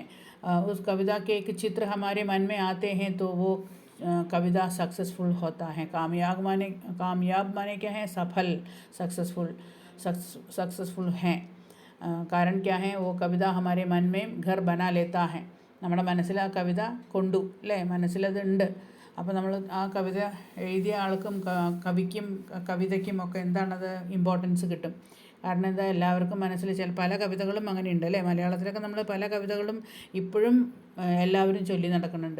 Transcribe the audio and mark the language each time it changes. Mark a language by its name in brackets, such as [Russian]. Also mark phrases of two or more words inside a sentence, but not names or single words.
[Hindi] उस कविता के एक चित्र हमारे मन में आते हैं तो वो कविता सक्सेसफुल होता है. कामयाब माने क्या है, सफल, सक्सेसफुल हैं. कारण क्या है, वो कविता हमारे मन में घर बना लेता है. [Malayalam] നമ്മുടെ മനസ്സിൽ ആ കവിത കൊണ്ടു അല്ലേ, മനസ്സിലതുണ്ട്. അപ്പോൾ നമ്മൾ ആ കവിത എഴുതിയ ആൾക്കും കവിക്കും കവിതയ്ക്കും ഒക്കെ എന്താണത് ഇമ്പോർട്ടൻസ് കിട്ടും. കാരണം എന്താ, എല്ലാവർക്കും മനസ്സിൽ പല കവിതകളും അങ്ങനെയുണ്ട് അല്ലേ. മലയാളത്തിലൊക്കെ നമ്മൾ പല കവിതകളും ഇപ്പോഴും എല്ലാവരും ചൊല്ലി നടക്കുന്നുണ്ട്.